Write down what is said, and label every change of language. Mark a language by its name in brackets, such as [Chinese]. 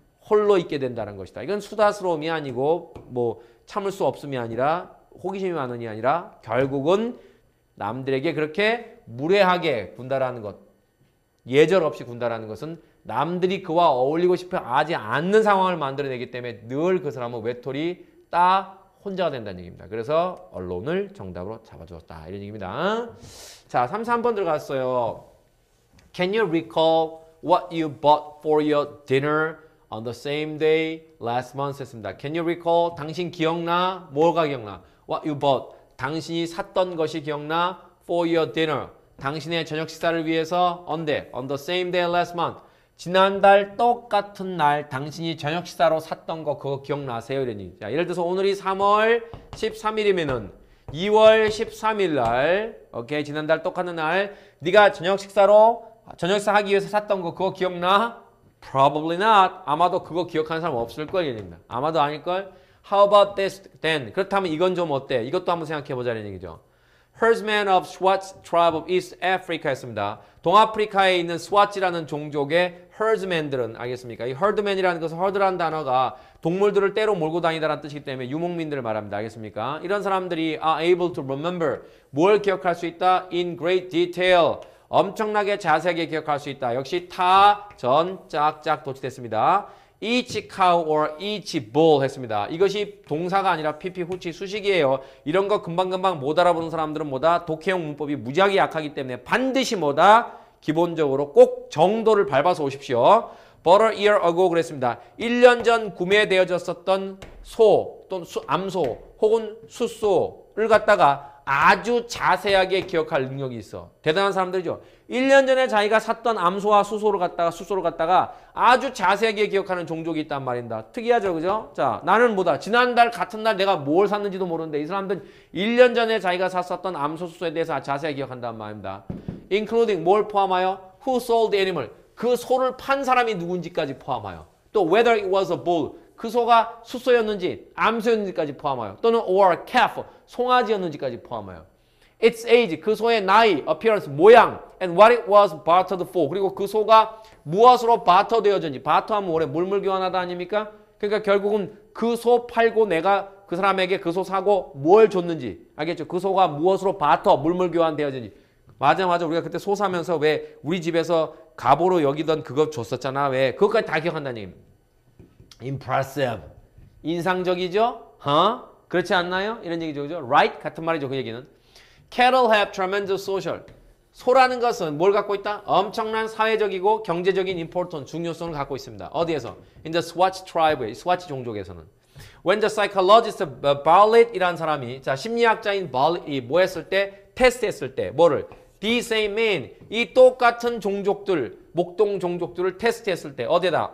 [Korean] 홀로 있게 된다는 것이다. 이건 수다스러움이 아니고 뭐 참을 수 없음이 아니라 호기심이 많은이 아니라 결국은 남들에게 그렇게 무례하게 군다라는 것, 예절 없이 군다라는 것은 남들이 그와 어울리고 싶어 하지 않는 상황을 만들어내기 때문에 늘 그 사람은 외톨이 딱 혼자가 된다는 얘기입니다. 그래서 언론을 정답으로 잡아주었다. 이런 얘기입니다. 자, 33번 들어갔어요. [English] Can you recall what you bought for your dinner on the same day last month? [Korean] 했습니다. [English] Can you recall? [Korean] 당신 기억나? 뭐가 기억나? [English] What you bought. [Korean] 당신이 샀던 것이 기억나? [English] For your dinner. [Korean] 당신의 저녁 식사를 위해서 언제? [English] On the same day last month. [Korean] 지난달 똑같은 날 당신이 저녁 식사로 샀던 거 그거 기억나세요? 이러니. 자, 예를 들어서 오늘이 3월 13일이면은 2월 13일 날, 오케이, 지난달 똑같은 날 네가 저녁 식사 하기 위해서 샀던 거 그거 기억나? [English] Probably not. [Korean] 아마도 그거 기억하는 사람 없을 걸 얘기입니다. 아마도 아닐걸? [English] How about this then? [Korean] 그렇다면 이건 좀 어때? 이것도 한번 생각해보자는 얘기죠. [English] Herdsmen of Swat tribe of East Africa [Korean] 했습니다. 동아프리카에 있는 스와치라는 종족의 herdsmen들은 알겠습니까? 이 herdman이라는 것은 herd라는 단어가 동물들을 때로 몰고 다니다라는 뜻이기 때문에 유목민들을 말합니다. 알겠습니까? 이런 사람들이 [English] are able to remember [Korean] 뭘 기억할 수 있다? [English] In great detail. [Korean] 엄청나게 자세하게 기억할 수 있다. 역시 타, 전, 짝짝 도치됐습니다. [English] each cow or each bull [Korean] 했습니다. 이것이 동사가 아니라 PP 후치 수식이에요. 이런 거 금방금방 못 알아보는 사람들은 뭐다? 독해용 문법이 무지하게 약하기 때문에 반드시 뭐다? 기본적으로 꼭 정도를 밟아서 오십시오. [English] But a year ago [Korean] 그랬습니다. 1년 전 구매되어졌었던 소 또는 암소 혹은 숫소를 갖다가 아주 자세하게 기억할 능력이 있어. 대단한 사람들이죠. 1년 전에 자기가 샀던 암소와 숫소를 갖다가 아주 자세하게 기억하는 종족이 있단 말입니다. 특이하죠, 그죠? 자, 나는 뭐다? 지난달 같은 날 내가 뭘 샀는지도 모르는데 이 사람들은 1년 전에 자기가 샀었던 암소, 숫소에 대해서 자세하게 기억한단 말입니다. Including 뭘 포함하여? [English] Who sold the animal? [Korean] 그 소를 판 사람이 누군지까지 포함하여. [English] 또 whether it was a bull. [Korean] 그 소가 숫소였는지 암소였는지까지 포함하여. [English] 또는 or calf. [Korean] 송아지였는지까지 포함하여. [English] Its age, [Korean] 그 소의 나이, [English] appearance, 모양, and what it was bartered for. [Korean] 그리고 그 소가 무엇으로 바터되어졌는지. 바터하면 원래 물물 교환하다 아닙니까? 그러니까 결국은 그 소 팔고 내가 그 사람에게 그 소 사고 뭘 줬는지. 알겠죠? 그 소가 무엇으로 바터, 물물 교환되어졌는지. 맞아. 우리가 그때 소 사면서 왜 우리 집에서 갑오로 여기던 그거 줬었잖아. 왜? 그것까지 다 기억한다는 얘기입니다. [English] Impressive. [Korean] 인상적이죠? 그렇지 않나요? 이런 얘기죠. 그죠? Right? 같은 말이죠. 그 얘기는. [English] Cattle have tremendous social. [Korean] 소라는 것은 뭘 갖고 있다? 엄청난 사회적이고 경제적인 important, 중요성을 갖고 있습니다. 어디에서? [English] In the Swatch tribe, [Korean] 스와치 종족에서는. [English] When the psychologist [Korean] Bartlett이라는 사람이 자 심리학자인 발렛이 뭐 했을 때? 테스트했을 때 뭐를? [English] These same men, [Korean] 이 똑같은 종족들, 목동 종족들을 테스트했을 때 어디다?